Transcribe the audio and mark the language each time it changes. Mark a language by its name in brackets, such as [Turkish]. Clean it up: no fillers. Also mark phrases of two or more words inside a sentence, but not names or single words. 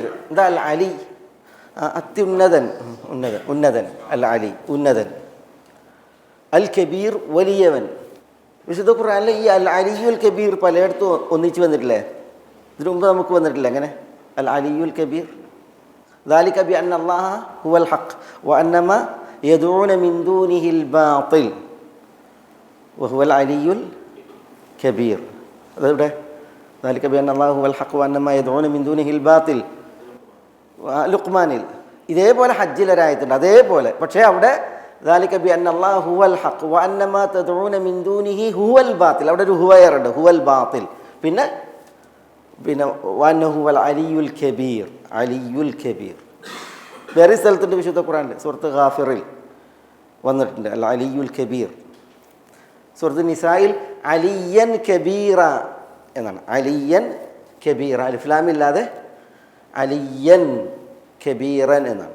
[Malayalam] എന്താ [Arabic] العلي? [Malayalam] അത്യുന്നതൻ, ഉന്നതൻ. [Arabic] العلي [Malayalam] ഉന്നതൻ, [Arabic] الكبير [Malayalam] വലിയവൻ. വിശുദ്ധ ഖുർആനിൽ ഈ [Arabic] العلي الكبير [Malayalam] പലയിടത്തും ഒന്നിച്ച് വന്നിട്ടില്ലേ? ഇതിനു മുമ്പ് നമുക്ക് വന്നിട്ടില്ല അങ്ങനെ [Arabic] العلي الكبير. ذلك بأن الله هو الحق وأن ما يدعون من دونه الباطل وهو العلي الكبير. [Malayalam] അതെവിടെ? [Arabic] ذلك بأن الله هو الحق وأن ما يدعون من دونه الباطل. [Malayalam] ലുഖ്മാനിൽ ഇതേപോലെ ഹജ്ജിലൊരായത്തുണ്ട് അതേപോലെ. പക്ഷേ അവിടെ [Arabic] ذلك بأن الله هو الحق وأن ما تدعون من دونه هو الباطل. [Malayalam] അവിടെ ഒരു ഹുവയറുണ്ട്, [Arabic] هو الباطل. പിന്നെ وأنه والعلي الكبير، علي الكبير. [Malayalam] വേറെ സ്ഥലത്തുണ്ട് വിശുദ്ധ ഖുർആനിൽ, സൂറത്ത് ഗാഫിറിൽ വന്നിട്ടുണ്ട് [Arabic] العلي الكبير. [Malayalam] സൂറത്ത് നിസായിൽ [Arabic] عليا كبيرا [Malayalam] എന്നാണ്, [Arabic] عليا كبيرا, [Malayalam] അലിഫ് ലാം ഇല്ലാതെ [Arabic] عليا كبيرا [Malayalam] എന്നാണ്.